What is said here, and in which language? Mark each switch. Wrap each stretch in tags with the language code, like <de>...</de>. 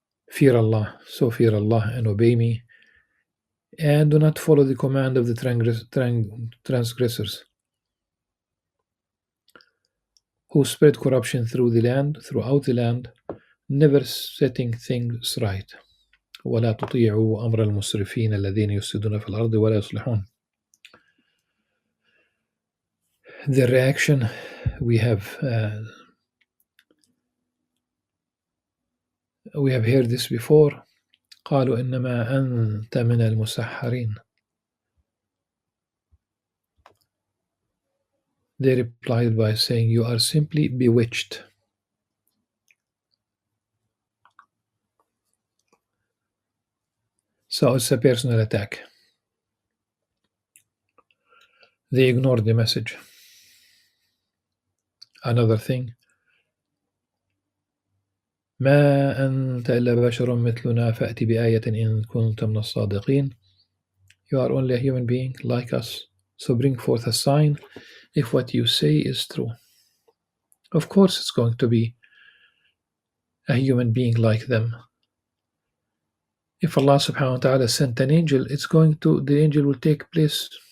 <en>Fear Allah, so fear Allah and obey me, and do not follow the command of the transgressors, who spread corruption throughout the land, never setting things right.</en> <ar>ولا تطيعوا أمر المسرفين الذين يفسدون في الأرض ولا يصلحون.</ar> <en>The reaction we have heard this before.</en> <ar>قالوا إنما أنت من المسحرين.</ar> <en>They replied by saying, you are simply bewitched. So it's a personal attack. They ignored the message. Another thing,</en> <ar>ما أنت إلا بشر مثلنا فأتي بآية إن كنت من الصادقين.</ar> <en>You are only a human being like us, so bring forth a sign if what you say is true. Of course it's going to be a human being like them. If Allah subhanahu wa ta'ala sent an angel, the angel will take place</en>